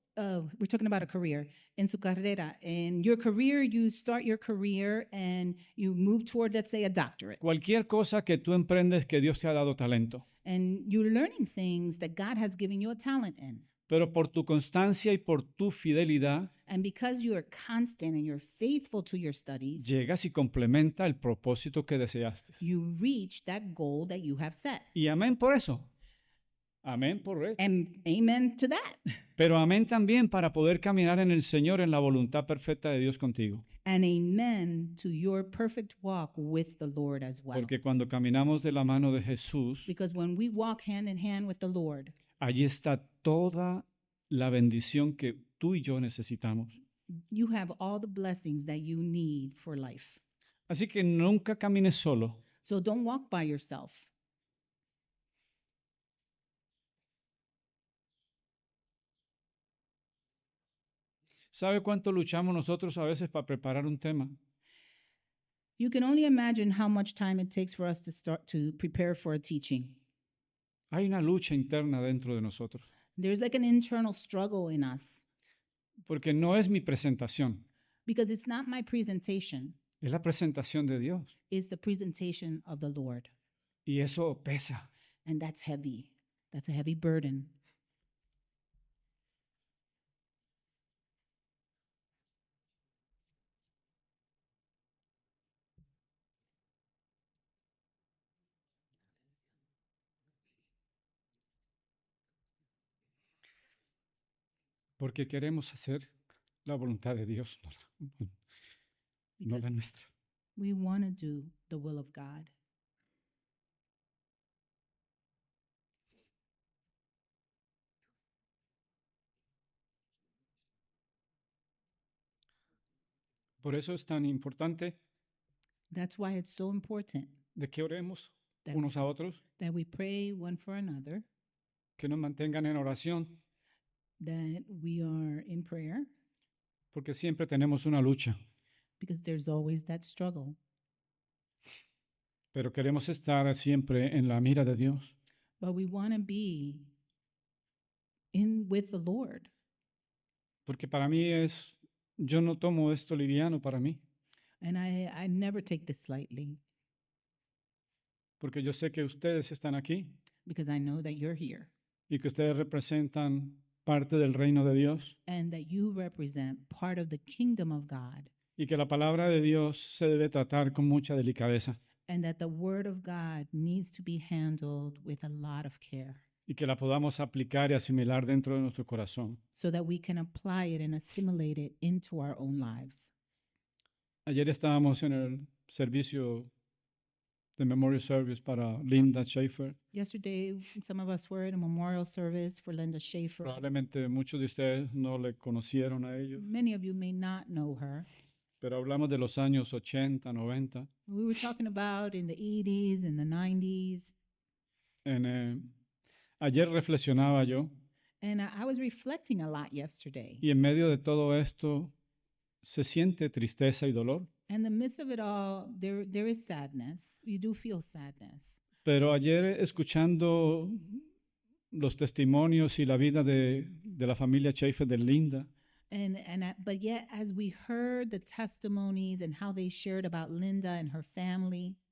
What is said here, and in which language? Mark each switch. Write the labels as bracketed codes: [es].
[en] We're talking about a career. In [es] su carrera. [en] In your career, you start your career and you move toward, let's say, a doctorate. [es] Cualquier cosa que tú emprendes que Dios te ha dado talento. [en] And you're learning things that God has given you a talent in. [es] Pero por tu constancia y por tu fidelidad, [en] And because you are constant and you're faithful to your studies, [es] llegas y complementa el propósito que deseaste. [en] you reach that goal that you have set. [es] Y amén por eso. Amén por eso. [en] And amen to that. [es] Pero amén también para poder caminar en el Señor en la voluntad perfecta de Dios contigo. [en] And amen to your perfect walk with the Lord as well. [es] Porque cuando caminamos de la mano de Jesús, [en] Because when we walk hand in hand with the Lord, [es] allí está toda la bendición que tú y yo necesitamos. [en] you have all the blessings that you need for life. [es] Así que nunca camines solo. [en] So don't walk by yourself. [es] ¿Sabe cuánto luchamos nosotros a veces para preparar un tema? [en] You can only imagine how much time it takes for us to start to prepare for a teaching. [es] Hay una lucha interna dentro de nosotros. [en] There's like an internal struggle in us [es] Porque no es mi presentación, [en] because it's not my presentation, [es] es la presentación de Dios. [en] it's the presentation of the Lord. [es] Y eso pesa. [en] And that's heavy. That's a heavy burden. [es] Porque queremos hacer la voluntad de Dios, no [en] Because [es] la nuestra. [en] we want to do the will of God. [es] Por eso es tan importante [en] That's why it's so important [es] de que oremos [en] that, [es] unos a otros, [en] that we pray one for another, [es] que nos mantengan en oración, [en] that we are in prayer, [es] porque siempre tenemos una lucha, [en] because there's always that struggle. [es] pero queremos estar siempre en la mira de Dios. [en] But we want to be in with the Lord. [es] Porque para mí yo no tomo esto liviano para mí, [en] And I never take this lightly [es] porque yo sé que ustedes están aquí [en] because I know that you're here [es] y que ustedes representan parte del reino de Dios [en] and that you represent part of the kingdom of God [es] y que la palabra de Dios se debe tratar con mucha delicadeza [en] and that the word of God needs to be handled with a lot of care [es] y que la podamos aplicar y asimilar dentro de nuestro corazón. [en] so that we can apply it and assimilate it into our own lives. [es] Ayer estábamos en el servicio de Memorial Service para Linda Schaefer. [en] Yesterday, some of us were in a memorial service for Linda Schaefer. [es] Probablemente muchos de ustedes no le conocieron a ellos, [en] Many of you may not know her. [es] pero hablamos de los años 80, 90. [en] We were talking about in the 80s and the 90s. [es] Ayer reflexionaba yo [en] And I was reflecting a lot yesterday. [es] y en medio de todo esto se siente tristeza y dolor. [en] In the midst of it all, there is sadness. You do feel sadness. [es] Pero ayer escuchando los testimonios y la vida de la familia Schaefer de Linda, [en] But yet, as we heard the testimonies and how they shared about Linda and her family,